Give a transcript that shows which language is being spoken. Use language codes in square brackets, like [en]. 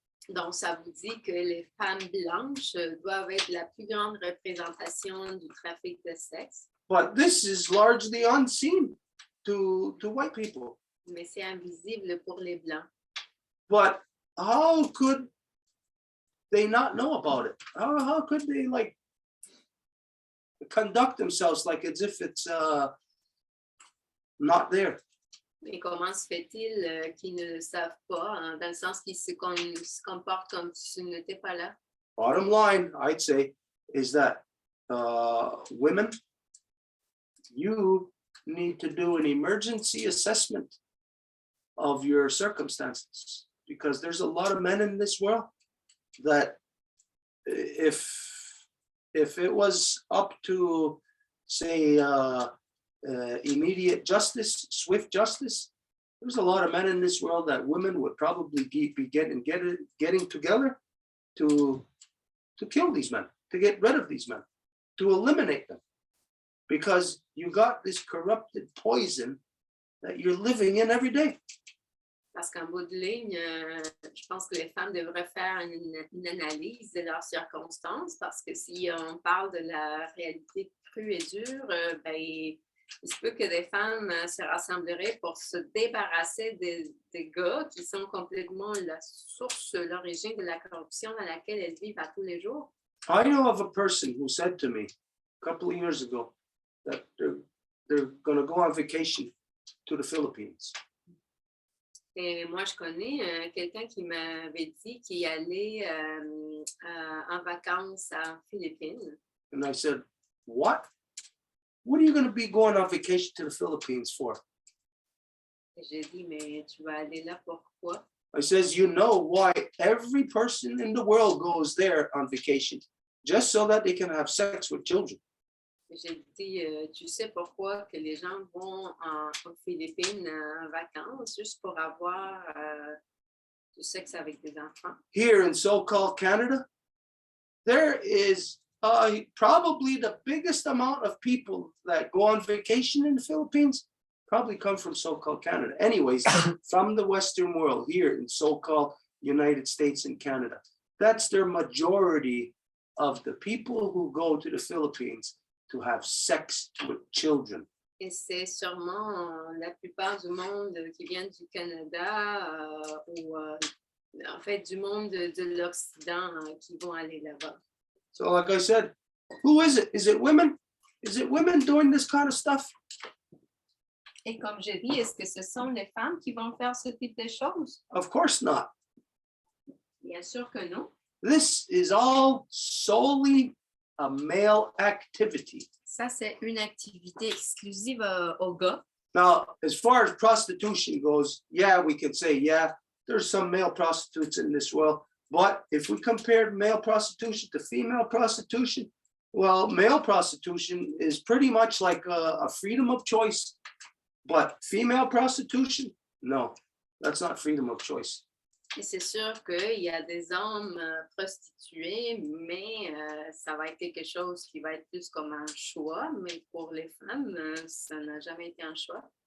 [fr] Donc, ça vous dit que les femmes blanches doivent être la plus grande représentation du trafic de sexe, [en] But this is largely unseen to white people. [fr] mais c'est invisible pour les blancs. [en] But how could they not know about it? How could they like conduct themselves like as if it's not there? [fr] Mais comment se fait-il qu'ils ne le savent pas, hein, dans le sens qu'ils se comportent comme si ce n'était pas là? [en] Bottom line, I'd say, is that women, you need to do an emergency assessment of your circumstances, because there's a lot of men in this world that if it was up to, say, immediate justice, swift justice, there's a lot of men in this world that women would probably be getting together to kill these men, to get rid of these men, to eliminate them, because you got this corrupted poison that you're living in every day. [fr] Parce qu'en bout de ligne, je pense que les femmes devraient faire une analyse de leurs circonstances, parce que si on parle de la réalité crue et dure, ben, il se peut que des femmes se rassembleraient pour se débarrasser des gars qui sont complètement la source, l'origine de la corruption dans laquelle elles vivent à tous les jours. [en] I know of a person who said to me a couple of years ago that they're going to go on vacation to the Philippines. [fr] Et moi, je connais quelqu'un qui m'avait dit qu'il allait en vacances en Philippines. [en] And I said, what? What are you going to be going on vacation to the Philippines for? [fr] Et j'ai dit, mais tu vas aller là pourquoi? [en] I says, you know why every person in the world goes there on vacation, just so that they can have sex with children. [fr] J'ai dit, tu sais pourquoi que les gens vont aux Philippines en vacances juste pour avoir du sexe avec des enfants? [en] Here in so-called Canada, there is probably the biggest amount of people that go on vacation in the Philippines probably come from so-called Canada. Anyways, from the Western world here in so-called United States and Canada. That's their majority of the people who go to the Philippines to have sex with children. [fr] Et c'est sûrement la plupart du monde qui vient du Canada ou en fait du monde de l'Occident qui vont aller là-bas. [en] So like I said, who is it? Is it women? Is it women doing this kind of stuff? [fr] Et comme je dis, est-ce que ce sont les femmes qui vont faire ce type de choses? [en] Of course not. [fr] Bien sûr que non. [en] This is all solely a male activity. [fr] Ça, c'est une activité exclusive aux gars. [en] Now, as far as prostitution goes, yeah, we can say, yeah, there's some male prostitutes in this world. But if we compared male prostitution to female prostitution, well, male prostitution is pretty much like a freedom of choice. But female prostitution, no. That's not freedom of choice. [fr] Et c'est sûr qu'il y a des hommes prostitués, mais ça va être quelque chose qui va être plus comme un choix. Mais pour les femmes, ça n'a jamais été un choix.